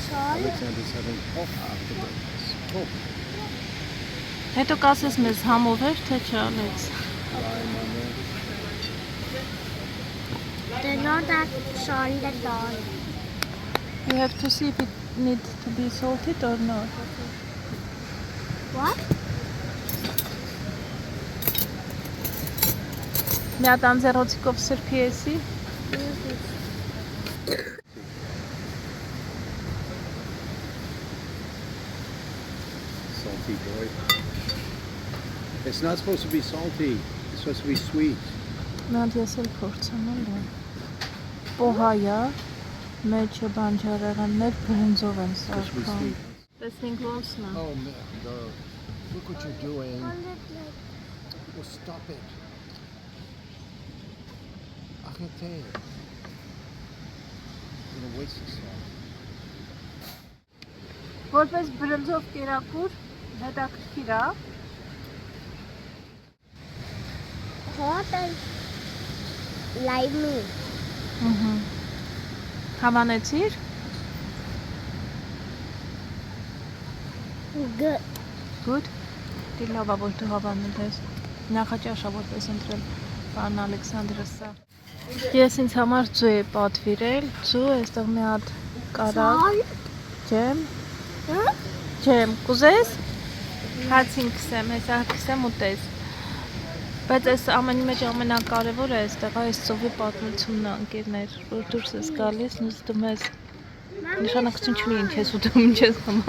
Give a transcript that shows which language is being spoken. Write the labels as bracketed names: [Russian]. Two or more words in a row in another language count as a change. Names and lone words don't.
[English] Alexander's having cough after breakfast. Cough. [Armenian] Հետո կասես մեզ համով էր, թե չանեց։ [English] They're not that salty at all. You have to see if it needs to be salted or not. What? [Armenian] Մի հատ անձեռոցիկով սրբի էսի։ [English] Salty boy. It's not supposed to be salty. It's supposed to be sweet. [Armenian] Մի հատ ես էլ փորձեմ էլ։ Պոհայա, մեջը բանջարեղեններ բրինձով են [English] It's supposed to be [Armenian] սարքան։ [English] sweet. [Armenian] Տեսնենք ոնց նա։ [English] Oh, girl. Look what you're doing. Well, stop it. [French] Arrêtez. [English] You're going to waste this salt. [Armenian] Որպես բրինձով կերակուր, հետաքրքիր է։ [English] Hot and limey. [Armenian] Հավանեցիր։ [English] Good. [Armenian] Good։ Դի լավ է որ դու հավանել ես։ Նախաճաշ է որպես ընտրել պարոն Ալեքսանդրը սա։ Ես ինձ համար ձու է պատվիրել, ձու, այստեղ մի հատ կարակ, [English] Salt. [Armenian] ջեմ, Huh? ջեմ, կուզես։ Հացին քսեմ, հեսա քսեմ ուտես։ Բայց այս ամենի մեջ ամենակարևորը այստեղ այս ծովի պատմությունն է, ընկերներ, որ դուրս ես գալիս, նույնիսկ դու մեզ նշանակություն չունի ինչ ես ուտում, ինչ ես խմում։